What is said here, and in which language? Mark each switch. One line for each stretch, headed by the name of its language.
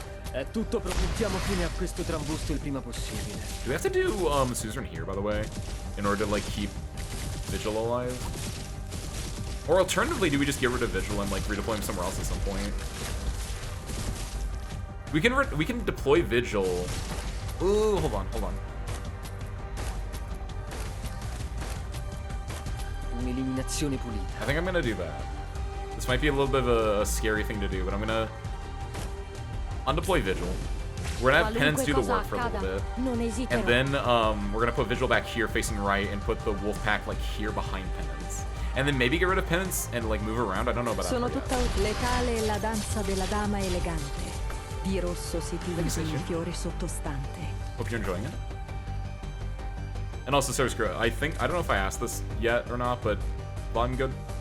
Italian: È tutto, mettiamo fine a questo trambusto il prima possibile.
English: Do we have to do Suzerain here, by the way, in order to like keep Vigil alive? Or alternatively, do we just get rid of Vigil and like redeploy him somewhere else at some point? We can deploy Vigil. Ooh, hold on.
Italian: Un'eliminazione pulita.
English: I think I'm gonna do that. This might be a little bit of a scary thing to do, but I'm gonna undeploy Vigil. We're gonna have Penance do the work for a little bit. And then we're gonna put Vigil back here facing right and put the wolf pack like here behind Penance. And then maybe get rid of Penance and like move around. I don't know about that.
Italian: Sono tutta letale la danza della dama elegante. Di rosso si tinge il fiore sottostante.
English: Hope you're enjoying it. And also, sorry, screw it. I don't know if I asked this yet or not, but volume good?